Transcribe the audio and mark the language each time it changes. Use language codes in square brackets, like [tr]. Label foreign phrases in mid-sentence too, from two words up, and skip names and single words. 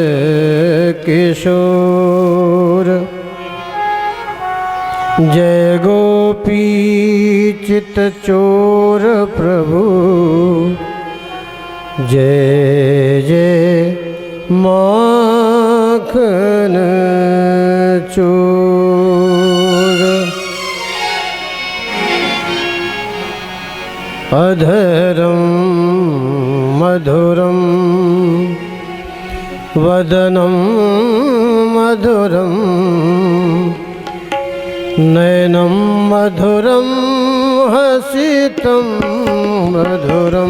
[hi] किशोर, जय गोपी चित चोर प्रभु, जय जय माखन चोर। [sa] अधरं मधुरं वदनं मधुरं, नयनं मधुरं हसितं मधुरम्।